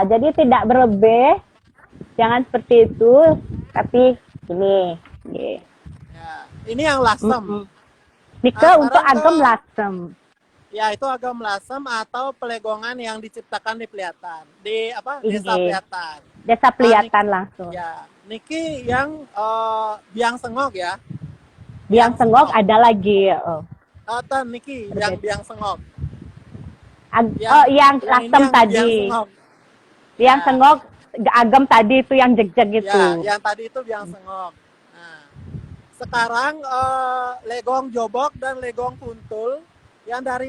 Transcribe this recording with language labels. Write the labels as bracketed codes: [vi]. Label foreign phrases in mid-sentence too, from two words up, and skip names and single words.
[id] Jadi tidak berlebih. Jangan seperti itu, tapi ini. Ya. Ini yang lasem. Dike untuk agam lasem. Ya, itu agam lasem atau pelegongan yang diciptakan di Peliatan. Di apa? Desa Inggih. Peliatan. Desa Ah, Peliatan langsung. ya, niki yang biang sengok ya. Biang Biang Sengok sengok. ada lagi. Oh, Atau niki yang berbeda. biang sengok. Oh, yang Yang ini lasem yang biang tadi. sengok. Biang Ya, Sengok agam tadi itu yang jeg-jeg itu. ya, yang tadi itu biang sengok. Nah, sekarang legong jobok dan legong kuntul yang dari